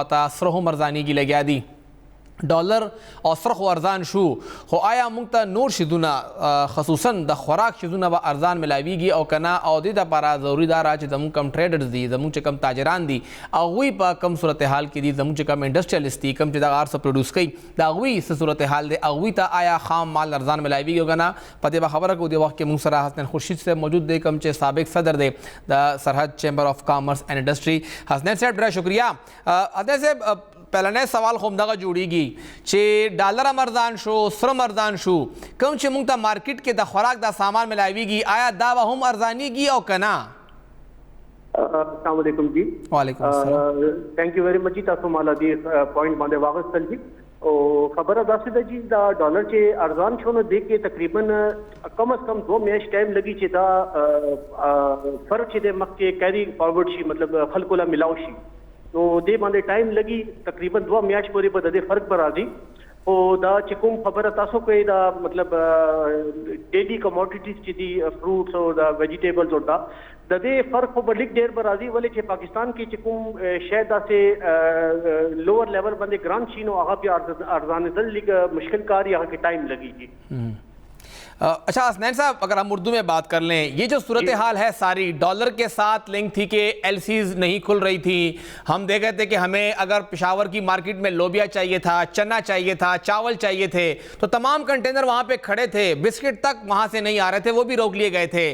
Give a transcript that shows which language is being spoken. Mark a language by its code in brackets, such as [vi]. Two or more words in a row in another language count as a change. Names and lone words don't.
[ps] خواته سره هم ارزانی کی لگیا دی ډالر او سرخ ارزان شو خو آیا موږ ته نور شیدونه خصوصا د خوراک شیدونه به ارزان ملاویږي او کنا او د لپاره ضروري دا را چې زموږ کم ټریډرز دي زموږ چې کم تاجران دي هغوی په کم صورتحال کې دي زموږ چې کم انډسټریالست دي کم چې دغه هر څه پروډوس کوي د هغوی څه صورتحال دی هغوی ته آیا خام مال ارزان ملاویږي او کنا په دې به خبره کوو د وخت کې موږ سره حسنین خورشید صاحب موجود دی کم چې سابق صدر دی د سرحد چیمبر آف کامرس اینڈ انڈسٹری. حسنین صاحب ډېر شکریہ. حسنین صاحب پہلنے سوال خو دغه جوړیږي چې ډالر ارزان شو سرم ارزان شو کوم چې موږ ته مارکیټ کې د خوراک دا سامان ملاویږي آیا دا به هم ارزانیږي او کنا؟ [ar] السلام علیکم جی. وعلیکم السلام. [en] thank you very much جی. [ps] تاسو مالا دی پوائنٹ باندې واغستل جی او خبره داسې ده جی دا ډالر چې ارزان شو نو دې کې تقریبا کم از کم 2 میاشت ټایم لګي چې دا فرق چې د مخکې کیری فارورډ شي مطلب خلکو لا ملاو شي نو دې باندې ټایم لګي تقریبا 2 میاشت پورې به د دې فرق به راځي او دا چې کوم خبره تاسو کوي دا مطلب [en] daily commodities [ps] چې دي فروټس او دا ویجیټیبلز او دا د دې فرق په لیک ډیر به راځي ولې چې پاکستان کې چې کوم شی داسې [en] lower level [ps] باندې ګران شي نو هغه بیا ارزانېدل لږ مشکل کار یا هغه کې ټایم لګي. [ur] اچھا حسنین صاحب اگر ہم اردو میں بات کر لیں یہ جو صورتحال ہے ساری ڈالر کے ساتھ لنک تھی کہ ایل سیز نہیں کھل رہی تھی ہم دیکھ رہے تھے کہ ہمیں اگر پشاور کی مارکیٹ میں لوبیا چاہیے تھا چنا چاہیے تھا چاول چاہیے تھے تو تمام کنٹینر وہاں پہ کھڑے تھے بسکٹ تک وہاں سے نہیں آ رہے تھے وہ بھی روک لیے گئے تھے.